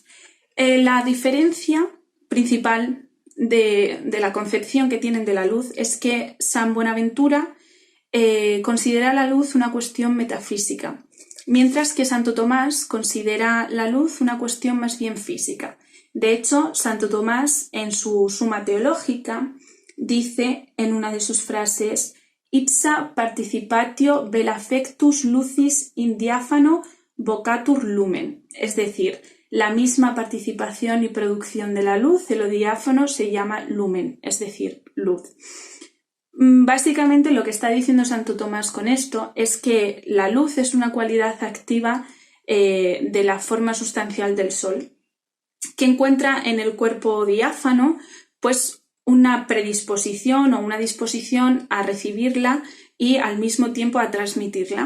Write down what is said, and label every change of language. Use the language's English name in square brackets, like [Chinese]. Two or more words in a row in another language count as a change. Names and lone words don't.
[Spanish] La diferencia principal de la concepción que tienen de la luz es que San Buenaventura considera la luz una cuestión metafísica, mientras que Santo Tomás considera la luz una cuestión más bien física. De hecho, Santo Tomás, en su Suma Teológica, dice en una de sus frases: [Latin] ipsa participatio vel affectus lucis in diáfano vocatur lumen, [Spanish] es decir, la misma participación y producción de la luz, de lo diáfano, se llama lumen, es decir, luz. Básicamente lo que está diciendo Santo Tomás con esto es que la luz es una cualidad activa de la forma sustancial del Sol, que encuentra en el cuerpo diáfano pues una predisposición o una disposición a recibirla y al mismo tiempo a transmitirla.